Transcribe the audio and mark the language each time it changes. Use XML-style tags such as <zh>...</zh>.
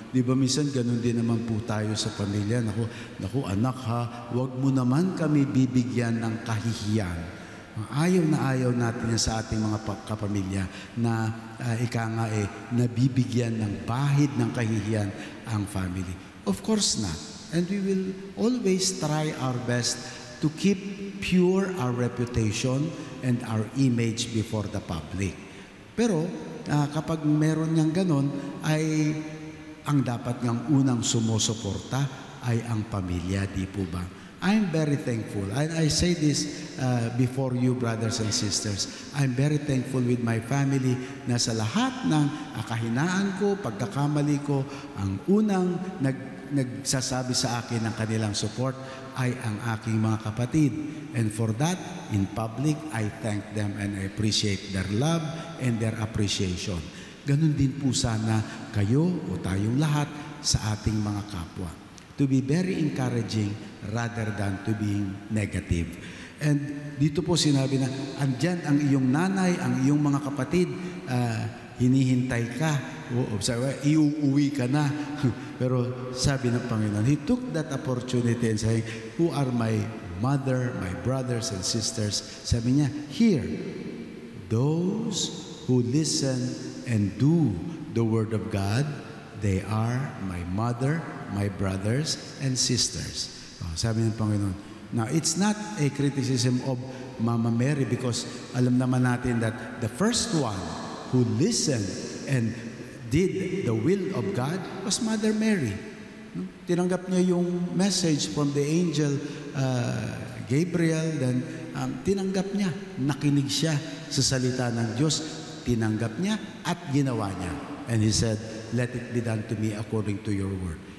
<tl>Di ba minsan ganun din naman po tayo sa pamilya. Naku anak ha, wag mo naman kami bibigyan ng kahihiyan. Ayaw na ayaw natin yan sa ating mga kapamilya na nabibigyan ng bahid ng kahihiyan ang family.</tl> <en>Of course not. And we will always try our best to keep pure our reputation and our image before the public.</en> <tl>Pero kapag meron niyang ganon, ay ang dapat niyang unang sumusuporta ay ang pamilya, di po ba?</tl> <en>I'm very thankful. I say this before you, brothers and sisters. I'm very thankful with my family</en> <tl>na sa lahat ng kahinaan ko, pagkakamali ko, ang unang nagsasabi sa akin ng kanilang support ay ang aking mga kapatid.</tl> <en>And for that, in public, I thank them and I appreciate their love and their appreciation.</en> <tl>Ganun din po sana kayo o tayong lahat sa ating mga kapwa.</tl> <en>To be very encouraging rather than to being negative.</en> <tl>And dito po sinabi na, andyan ang iyong nanay, ang iyong mga kapatid, hinihintay ka, iuuwi ka na. Pero sabi ng Panginoon,</tl> <en>He took that opportunity and saying, who are my mother, my brothers and sisters?</en> <tl>Sabi niya,</tl> <en>here, those who listen and do the Word of God, they are my mother, my brothers and sisters.</en> <tl>Sabi ng Panginoon.</tl> <en>Now, it's not a criticism of Mama Mary because</en> <tl>alam naman natin</tl> <en>that the first one who listened and did the will of God was Mother Mary.</en> <tl>Tinanggap niya yung message from the angel Gabriel, then tinanggap niya, nakinig siya sa salita ng Diyos, tinanggap niya at ginawa niya.</tl> <en>And He said, let it be done to me according to your word.</en>